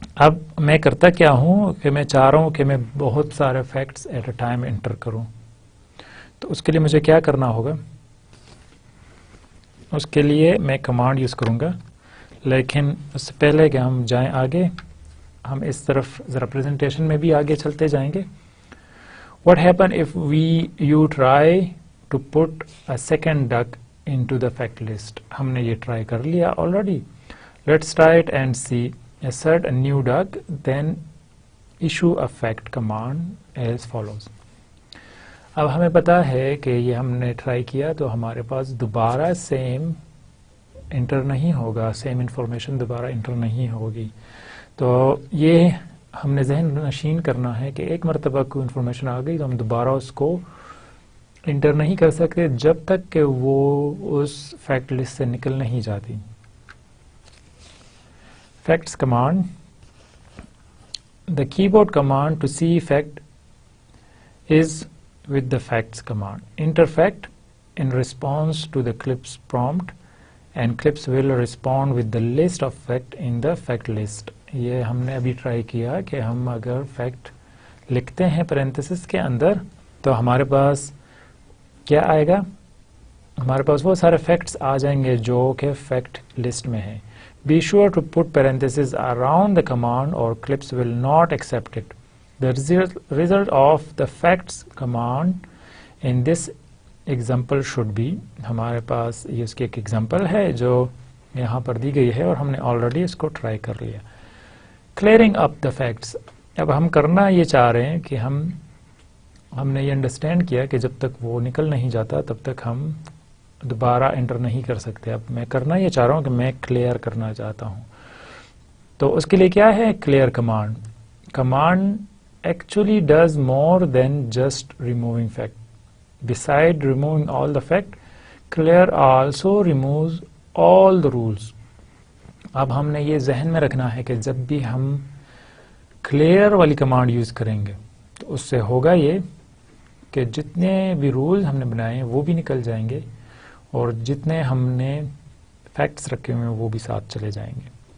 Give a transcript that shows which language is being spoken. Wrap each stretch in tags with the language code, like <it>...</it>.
<ur>اب میں کرتا کیا ہوں کہ میں چاہ رہا ہوں کہ میں بہت سارے facts at a time inter کروں. تو اس کے لیے مجھے کیا کرنا ہوگا, اس کے لیے میں کمانڈ یوز کروں گا. لیکن اس سے پہلے کہ ہم جائیں آگے, ہم اس طرف ذرا پریزنٹیشن میں بھی آگے چلتے جائیں گے.</ur> <en>What happen if you try to put a second duck into the fact list?</en> <ur>ہم نے یہ ٹرائی کر لیا already.</ur> <en>Let's try it and see. Assert a new duck, then issue a fact command as follows.</en> <ur>اب ہمیں پتا ہے کہ یہ ہم نے ٹرائی کیا تو ہمارے پاس دوبارہ سیم انٹر نہیں ہوگا, سیم انفارمیشن دوبارہ انٹر نہیں ہوگی. تو یہ ہم نے ذہن نشین کرنا ہے کہ ایک مرتبہ کوئی انفارمیشن آ گئی تو ہم دوبارہ اس کو انٹر نہیں کر سکتے جب تک کہ وہ اس فیکٹ لسٹ سے نکل نہیں جاتی.</ur> <en>Facts command. The keyboard command to see fact is with the facts command. Enter fact in response to the Clips prompt and Clips will respond with the list of fact in the fact list.</en> <ur>یہ ہم نے ابھی try کیا کہ ہم اگر fact لکھتے ہیں پیرنتھیسس کے اندر تو ہمارے پاس کیا آئے گا؟ ہمارے پاس وہ سارے فیکٹس آ جائیں گے جو کہ فیکٹ لسٹ میں ہیں.</ur> <en>Be sure to put parentheses around the command or Clips will not accept it. The result of the facts command in this example should be,</en> <ur>ہمارے پاس یہ اس کی ایک ایگزامپل ہے جو یہاں پر دی گئی ہے اور ہم نے آلریڈی اس کو ٹرائی کر لیا.</ur> <en>Clearing up the facts.</en> <ur>اب ہم کرنا یہ چاہ رہے ہیں کہ ہم نے یہ انڈرسٹینڈ کیا کہ جب تک وہ نکل نہیں جاتا تب تک ہم دوبارہ انٹر نہیں کر سکتے. اب میں کرنا یہ چاہ رہا ہوں کہ میں کلیئر کرنا چاہتا ہوں. تو اس کے لیے کیا ہے clear command.</ur> <en>Command actually does more than just removing fact. Beside removing all the fact, clear also removes all the rules.</en> <ur>اب ہم نے یہ ذہن میں رکھنا ہے کہ جب بھی ہم کلیئر والی کمانڈ یوز کریں گے تو اس سے ہوگا یہ کہ جتنے بھی رولز ہم نے بنائے ہیں وہ بھی نکل جائیں گے اور جتنے ہم نے فیکٹس رکھے ہوئے ہیں وہ بھی ساتھ چلے جائیں گے.</ur>